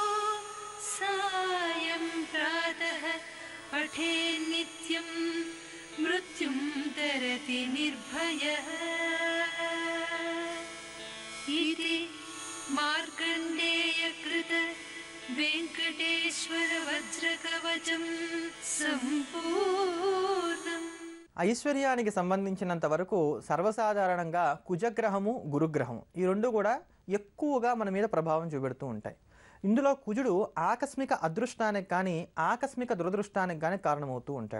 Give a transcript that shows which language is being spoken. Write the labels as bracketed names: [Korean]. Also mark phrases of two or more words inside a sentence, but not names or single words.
[Sanskrit] सायं प्रातः पठेन्नित्यं मृत्युं तरति निर्भयः इति मार्कण्डेयकृत वेङ्कटेश्वर वज्रकवचं సంపూర్ణం। [Telugu] ఐశ్వర్యానికి సంబంధించినంత వరకు సర్వసాధారణంగా కుజగ్రహము గురుగ్రహము ఈ రెండు కూడా ఎక్కువగా మన మీద ప్రభావం చూపెడుతూ ఉంటాయి. ఇందులో కుజుడు ఆకస్మిక అదృష్టానికి కానీ ఆకస్మిక దురదృష్టానికి కానీ కారణమవుతూ ఉంటాడు.